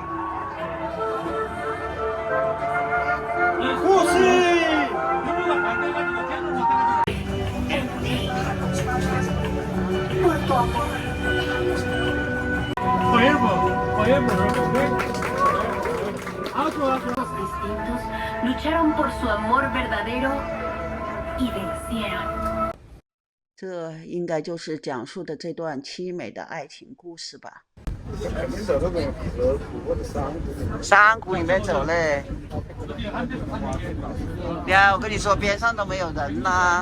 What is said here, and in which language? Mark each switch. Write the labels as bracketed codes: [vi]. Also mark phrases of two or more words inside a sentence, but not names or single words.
[es] Por tu amor. Los distintos lucharon por su amor verdadero y vencieron. [zh] 这应该就是讲述的这段凄美的爱情故事吧。山谷里面走嘞，呀，我跟你说，边上都没有人啦。